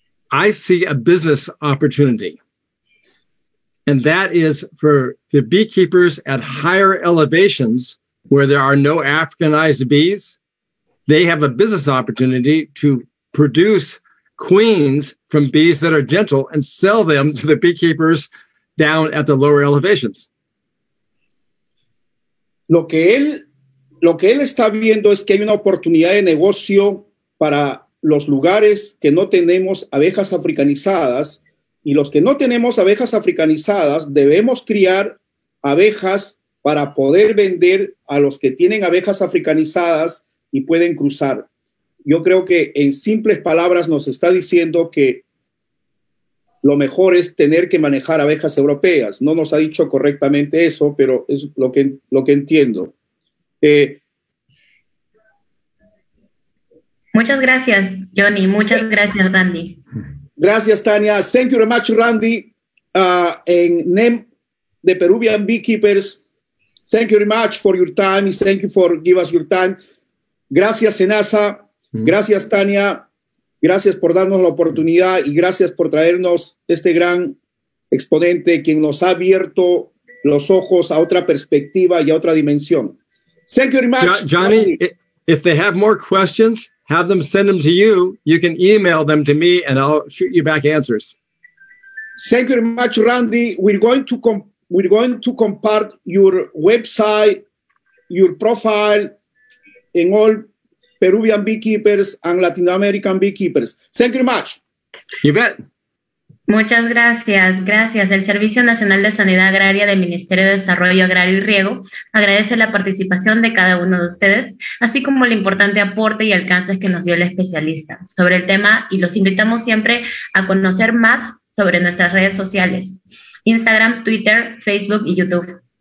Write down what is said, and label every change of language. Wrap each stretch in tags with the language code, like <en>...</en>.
<en>I see a business opportunity, and that is for the beekeepers at higher elevations where there are no Africanized bees they have a business opportunity to produce queens from bees that are gentle and sell them to the beekeepers down at the lower elevations.</en> <es>Lo que él está viendo es que hay una oportunidad de negocio para los lugares que no tenemos abejas africanizadas, y los que no tenemos abejas africanizadas debemos criar abejas para poder vender a los que tienen abejas africanizadas y pueden cruzar. Yo creo que en simples palabras nos está diciendo que lo mejor es tener que manejar abejas europeas. No nos ha dicho correctamente eso, pero es lo que entiendo. Muchas gracias, Johnny. Muchas gracias, Randy. Gracias, Tania.</es> <en>Thank you very much, Randy. En name the Peruvian beekeepers, thank you very much for your time. Thank you for giving us your time.</en> <es>Gracias, Senasa. Gracias, Tania. Gracias por darnos la oportunidad y gracias por traernos este gran exponente, quien nos ha abierto los ojos a otra perspectiva y a otra dimensión.</es> <en>Thank you very much. Johnny, if they have more questions, have them send them to you. You can email them to me and I'll shoot you back answers. Thank you very much, Randy. We're going to compart your website, your profile in all Peruvian beekeepers and Latin American beekeepers. Thank you very much. You bet.</en> <es>Muchas gracias. Gracias. El Servicio Nacional de Sanidad Agraria del Ministerio de Desarrollo Agrario y Riego agradece la participación de cada uno de ustedes, así como el importante aporte y alcances que nos dio el especialista sobre el tema, y los invitamos siempre a conocer más sobre nuestras redes sociales: Instagram, Twitter, Facebook y YouTube.</es>